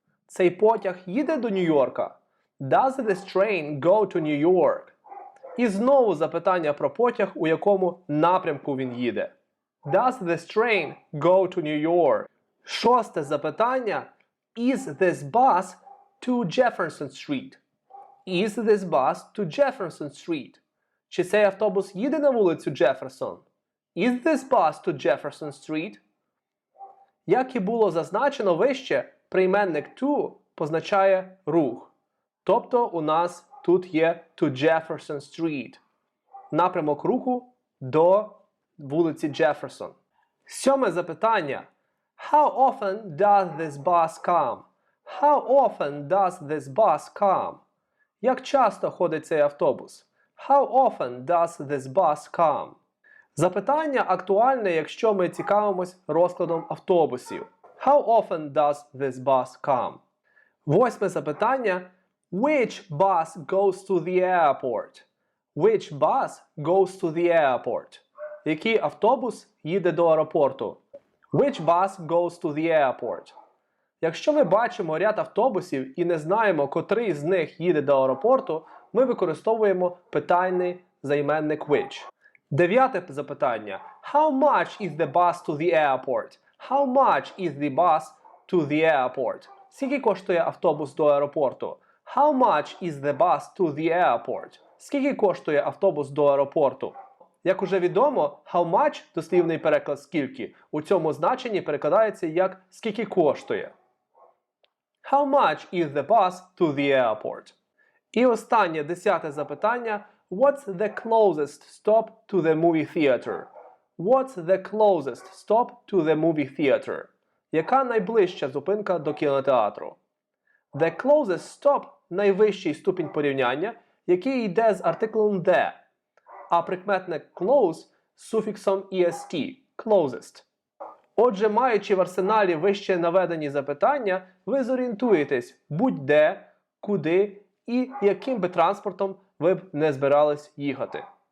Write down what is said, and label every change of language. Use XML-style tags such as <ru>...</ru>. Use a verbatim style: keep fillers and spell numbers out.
<uk>Цей потяг їде до Нью-Йорка?</uk> <en>Does this train go to New York?</en> <uk>І знову запитання про потяг, у якому напрямку він їде.</uk> <en>Does this train go to New York?</en> <uk>Шосте запитання.</uk> <en>Is this bus to Jefferson Street? Is this bus to Jefferson Street?</en> <uk>Чи цей автобус їде на вулицю Джефферсон?</uk> <en>Is this bus to Jefferson Street?</en> <uk>Як і було зазначено вище, прийменник to позначає рух. Тобто у нас тут є to Jefferson Street. Напрямок руху до вулиці Джефферсон. Сьоме запитання.</uk> <en>How often does this bus come? How often does this bus come?</en> <uk>Як часто ходить цей автобус?</uk> <en>How often does this bus come?</en> <uk>Запитання актуальне, якщо ми цікавимось розкладом автобусів.</uk> <en>How often does this bus come?</en> <uk>Восьме запитання.</uk> <en>Which bus goes to the airport? Which bus goes to the airport?</en> <uk>Який автобус їде до аеропорту?</uk> <en>Which bus goes to the airport?</en> <uk>Якщо ми бачимо ряд автобусів і не знаємо, котрий з них їде до аеропорту, ми використовуємо питальний займенник which. Дев'яте запитання.</uk> <en>How much is the bus to the airport? How much is the bus to the airport?</en> <uk>Скільки коштує автобус до аеропорту?</uk> <en>How much is the bus to the airport?</en> <uk>Скільки коштує автобус до аеропорту? Як уже відомо, how much – дослівний переклад скільки. У цьому значенні перекладається як скільки коштує.</uk> <en>How much is the bus to the airport?</en> <uk>І останнє, десяте запитання.</uk> <en>What's the closest stop to the movie theater? What's the closest stop to the movie theater?</en> <uk>Яка найближча зупинка до кінотеатру? The closest stop – найвищий ступінь порівняння, який йде з артиклом the, а прикметник close з суфіксом est – closest. Отже, маючи в арсеналі вище наведені запитання, ви зорієнтуєтесь будь-де, куди і яким би транспортом ви б не збирались їхати.</uk>